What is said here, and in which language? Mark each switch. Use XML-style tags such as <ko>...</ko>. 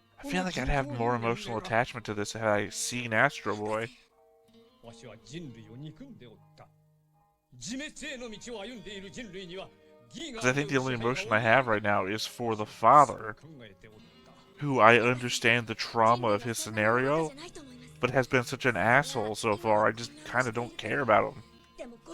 <en>I feel like I'd have more emotional attachment to this had I seen Astro Boy.</en> <ja>わしは人類を憎んでおった。自滅への道を歩んでいる人類には。</ja> <en>Because I think the only emotion I have right now is for the father, who I understand the trauma of his scenario, but has been such an asshole so far, I just kind of don't care about him.</en>